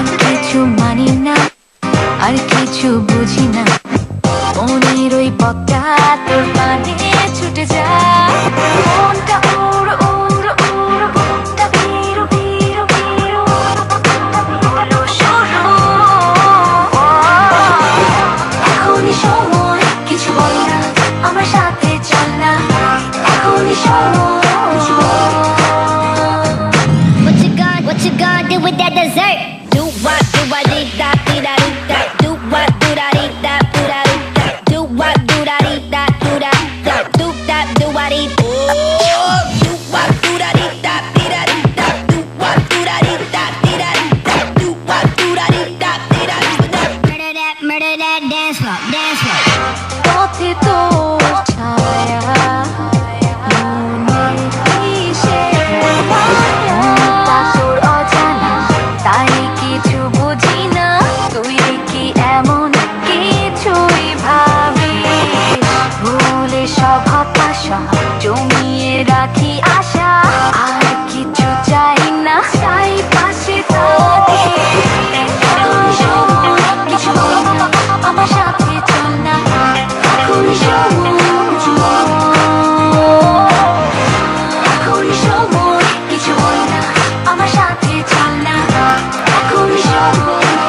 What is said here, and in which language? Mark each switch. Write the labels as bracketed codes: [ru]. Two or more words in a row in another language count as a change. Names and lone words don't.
[bn] কিছু মানি না আর কিছু বুঝি না মনের ওই পথটা তোর পানে ছুটে যায় মনটা উড় উড় উড় বুকটা ভিড় ভিড় ভিড় হলো শুরু এখনই সময় কিছু বল না আমার সাথে চল না এখনই সময় [en] What you gonna do with that dessert? Do what, do what, dee da, dee da, dee da. Do what, do da, dee da, do da, dee da. Do what, do da, dee da, do da, da. Do that, do what, dee. Oh, do what, do da, dee da, dee da, dee da. Do what, do da, dee da, dee da, dee da. Do what, do da, dee da, dee da, dee da. Murder that dance floor, dance floor. [bn] পথে তোর ছায়া মনে কিসের মায়া তোর অজানা তাই কিছু বুঝি না তুই কি এমন কিছুই ভাবিস ভুলে সব হতাশা জমিয়ে রাখি আশা আর কিছু চাই না চাই পাশে তোদের এখনই সময় কিছু বল না আমার সাথে চল না এখনই সময় এখনই সময় কিছু বল না আমার সাথে চল না এখনই সময়